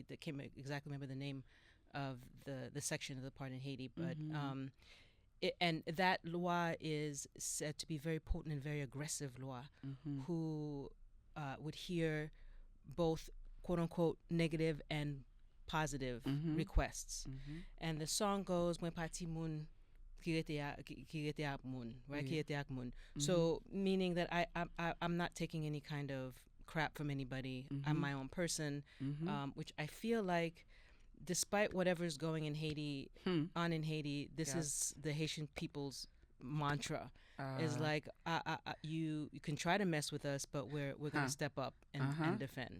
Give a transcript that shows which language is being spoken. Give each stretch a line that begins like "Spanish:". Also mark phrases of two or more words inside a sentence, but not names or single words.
English: That can't exactly remember the name of the section of the part in Haiti, but and that Loi is said to be very potent and very aggressive Loi, who would hear both quote unquote negative and positive requests. And the song goes
Haitian Creole: "Mwen pati moun kirete ak moun,"
English: right?
Haitian Creole: Kirete ak moun.
English: So meaning that I'm not taking any kind of crap from anybody. I'm my own person, which I feel like, despite whatever's going in Haiti, in Haiti, this is the Haitian people's mantra. Is like you can try to mess with us, but we're gonna step up and defend.